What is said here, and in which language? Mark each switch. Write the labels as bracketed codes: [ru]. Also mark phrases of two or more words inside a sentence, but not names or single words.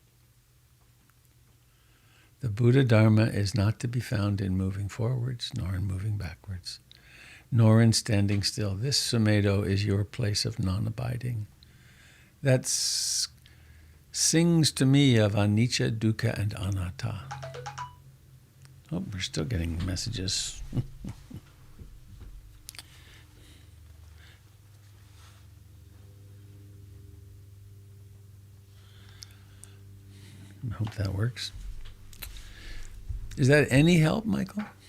[en] The Buddha Dharma is not to be found in moving forwards, nor in moving backwards, nor in standing still. This Sumedho is your place of non-abiding. That sings to me of anicca, dukkha, and anatta. Oh, we're still getting messages. I hope that works. Is that any help, Michael?